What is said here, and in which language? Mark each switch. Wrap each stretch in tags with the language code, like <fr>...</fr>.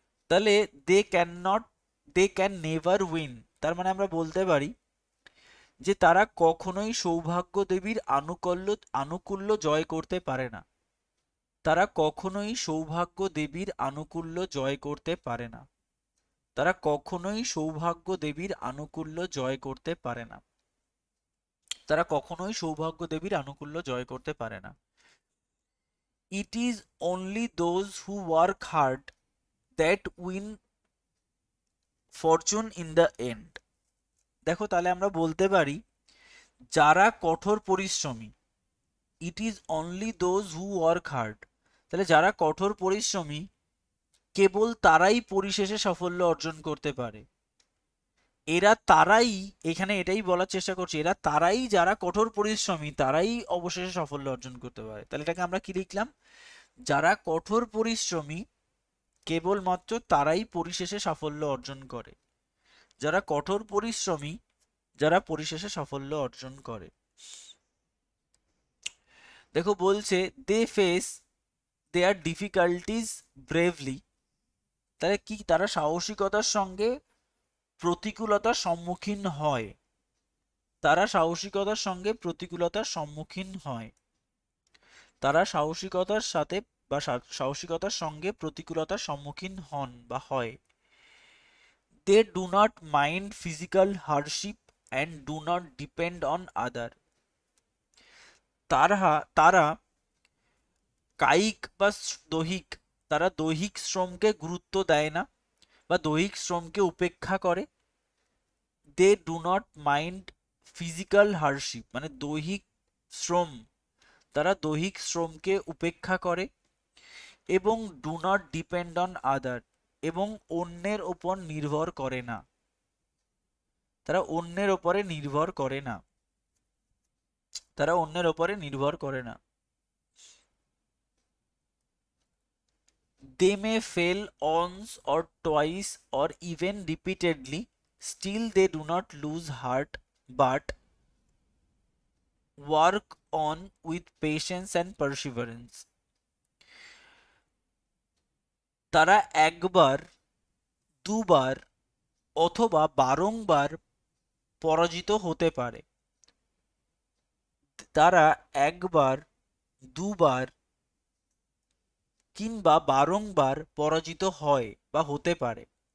<bn>তাহলে</bn> <en>they can never win,</en> <bn>তার মানে আমরা বলতে পারি যে তারা কখনোই সৌভাগ্য দেবীর আনুকূল্য জয় করতে পারে না। তারা কখনোই সৌভাগ্য দেবীর আনুকূল্য জয় করতে পারে না। তারা কখনোই সৌভাগ্য দেবীর আনুকূল্য জয় করতে পারে না। তারা কখনোই সৌভাগ্য দেবীর আনুকূল্য জয় করতে পারে না।</bn> <en>It is only those who work hard that win fortune in the end.</en> <bn>দেখো তাহলে আমরা বলতে পারি যারা কঠোর পরিশ্রমী,</bn> <en>it is only those who work hard,</en> <bn>তাহলে যারা কঠোর পরিশ্রমী কেবল তারাই পরিশেষে সাফল্য অর্জন করতে পারে। এরা তারাই, এখানে এটাই বলার চেষ্টা করছি, এরা তারাই যারা কঠোর পরিশ্রমী তারাই অবশেষে সাফল্য অর্জন করতে পারে। তাহলে এটাকে আমরা কি লিখলাম? যারা কঠোর পরিশ্রমী কেবলমাত্র তারাই পরিশেষে সাফল্য অর্জন করে। যারা কঠোর পরিশ্রমী যারা পরিশেষে সাফল্য অর্জন করে। দেখো বলছে</bn> <en>they face their difficulties bravely,</en> <bn>তাহলে কি তারা সাহসিকতার সঙ্গে প্রতিকূলতার সম্মুখীন হয়। তারা সাহসিকতার সঙ্গে প্রতিকূলতার সম্মুখীন হয়। তারা সাহসিকতার সাথে বা সাহসিকতার সঙ্গে প্রতিকূলতার সম্মুখীন হন বা হয়।</bn> <en>They do not mind physical hardship and do not depend on other.</en> <bn>তারা কায়িক বা দৈহিক, তারা দৈহিক শ্রমকে গুরুত্ব দেয় না বা দৈহিক শ্রমকে উপেক্ষা করে।</bn> <en>They do not mind physical hardship,</en> <bn>মানে দৈহিক শ্রম, তারা দৈহিক শ্রমকে উপেক্ষা করে। এবং</bn> <en>do not depend on other,</en> <bn>এবং অন্যের ওপর নির্ভর করে না। তারা অন্যের ওপরে নির্ভর করে না। তারা অন্যের ওপরে নির্ভর করে না।</bn> <en>They may fail once or twice or even repeatedly, still they do not lose heart but work on with patience and perseverance.</en> <bn>তারা একবার, দুবার অথবা বারংবার পরাজিত হতে পারে। তারা একবার, দুবার কিংবা বারংবার পরাজিত হয় বা হতে পারে।</bn>